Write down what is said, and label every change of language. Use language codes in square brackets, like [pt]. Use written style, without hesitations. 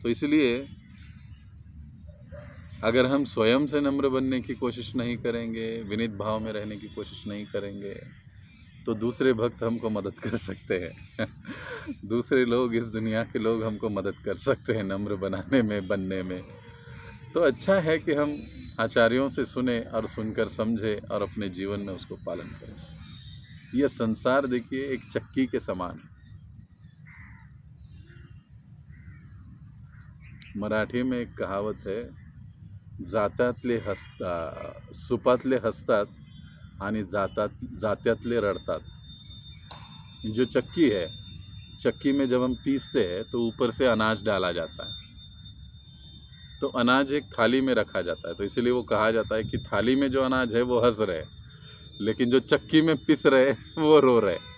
[hi] तो इसलिए अगर हम स्वयं से नम्र बनने की कोशिश नहीं करेंगे, विनीत भाव में रहने की कोशिश नहीं करेंगे, तो दूसरे भक्त हमको मदद कर सकते हैं दूसरे लोग, इस दुनिया के लोग हमको मदद कर सकते हैं नम्र बनाने में, बनने में। तो अच्छा है कि हम आचार्यों से सुने और सुनकर समझे और अपने जीवन में उसको पालन करें। यह संसार देखिए एक चक्की के समान है। मराठी में एक कहावत है, [mr] जात्यातले हसता सुपातले हसतात आणि जात्यातले रडतात। [hi] जो चक्की है, चक्की में जब हम पीसते हैं तो ऊपर से अनाज डाला जाता है, तो अनाज एक थाली में रखा जाता है। तो इसीलिए वो कहा जाता है कि थाली में जो अनाज है वो हंस रहे, लेकिन जो चक्की में पिस रहे वो रो रहे।